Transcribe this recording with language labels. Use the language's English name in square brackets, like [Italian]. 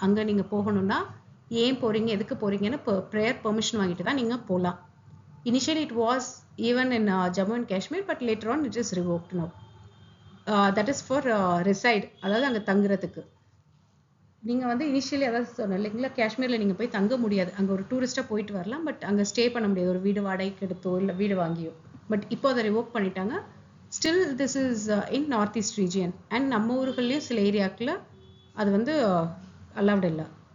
[Tamil] அங்கே நீங்கள் போகணுன்னா ஏன் போகிறீங்க, எதுக்கு போகிறீங்கன்னு ப்ரேயர் பெர்மிஷன் வாங்கிட்டு தான் நீங்கள் போகலாம். [English] Initially it was even in Jammu and Kashmir, but later on it is revoked now. That is for reside, [Tamil] அதாவது அங்கே தங்குறதுக்கு. நீங்கள் வந்து இனிஷியலி அதாவது சொன்னேன் இல்லைங்களா, காஷ்மீரில் நீங்கள் போய் தங்க முடியாது. அங்கே ஒரு டூரிஸ்ட்டாக போயிட்டு வரலாம், பட் அங்கே ஸ்டே பண்ண முடியாது, ஒரு வீடு வாடகைக்கு எடுத்தோ இல்லை வீடு வாங்கியோ. பட் இப்போ அதை ரிவோக் பண்ணிட்டாங்க. [English] Still this is in north east region. [Tamil] And நம்ம ஊர்கள்லேயும் சில ஏரியாக்கில் அது வந்து அலவுட் இல்லை.